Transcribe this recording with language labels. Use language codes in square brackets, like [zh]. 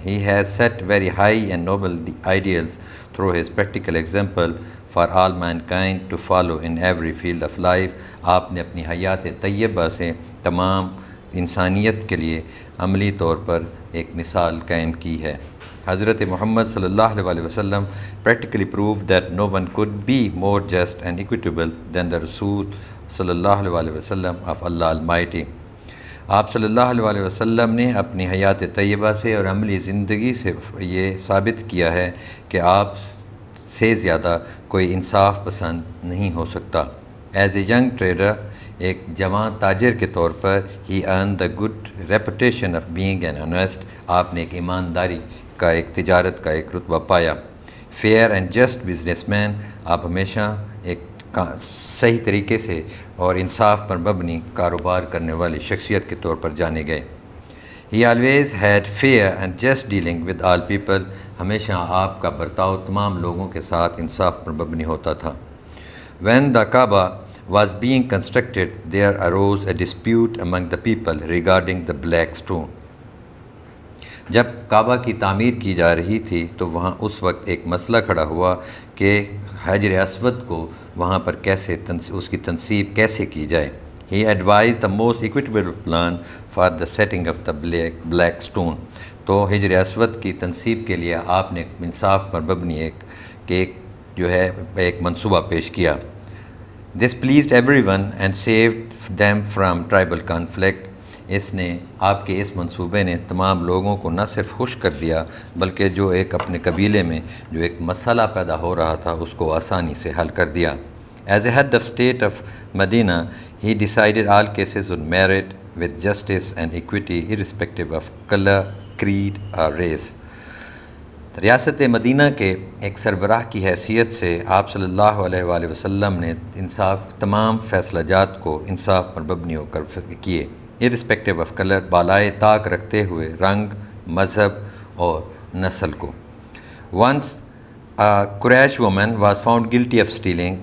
[en] He has set very high and noble ideals through his practical example for all mankind to follow in every field of life. [ur] آپ نے اپنی حیات طیبہ سے تمام انسانیت کے لیے عملی طور پر ایک مثال قائم کی ہے. [en] حضرت محمد صلی اللہ علیہ وسلم practically proved that no one could be more just and equitable than the Rasul صلی اللہ علیہ وسلم of Allah Almighty. [ur] آپ صلی اللہ علیہ وسلم نے اپنی حیات طیبہ سے اور عملی زندگی سے یہ ثابت کیا ہے کہ آپ سے زیادہ کوئی انصاف پسند نہیں ہو سکتا. [en] as a young trader, [ur] ایک جوان تاجر کے طور پر [en] he earned the good reputation of being an honest. [ur] آپ نے ایک ایمانداری کا ایک تجارت کا ایک رتبہ پایا. [en] fair and just businessman, [ur] آپ ہمیشہ ایک صحیح طریقے سے اور انصاف پر مبنی کاروبار کرنے والی شخصیت کے طور پر جانے گئے. [en] He always had fair and just dealing with all people. [ur] ہمیشہ آپ کا برتاؤ تمام لوگوں کے ساتھ انصاف پر مبنی ہوتا تھا. [en] When the Kaaba was being constructed, there arose a dispute among the people regarding the black stone. [ur] جب کعبہ کی تعمیر کی جا رہی تھی تو وہاں اس وقت ایک مسئلہ کھڑا ہوا کہ حجر اسود کو وہاں پر کیسے اس کی تنصیب کیسے کی جائے. [en] He advised the most equitable plan for the setting of the black stone. [ur] تو حجر اسود کی تنصیب کے لیے آپ نے انصاف پر مبنی ایک جو ہے ایک منصوبہ پیش کیا. [en] This pleased everyone and saved them from tribal conflict. [ur] اس نے آپ کے اس منصوبے نے تمام لوگوں کو نہ صرف خوش کر دیا بلکہ جو ایک اپنے قبیلے میں جو ایک مسئلہ پیدا ہو رہا تھا اس کو آسانی سے حل کر دیا. [en] As a head of state of Medina, he decided all cases on merit with justice and equity irrespective of color, creed or race. [ur] ریاست مدینہ کے ایک سربراہ کی حیثیت سے آپ صلی اللہ علیہ وآلہ وسلم نے تمام فیصلہ جات کو انصاف پر مبنی ہو کر کیے. [en] irrespective of color، [ur] بالائے طاق رکھتے ہوئے رنگ، مذہب اور نسل کو. [en] Once a Quraysh woman was found guilty of stealing.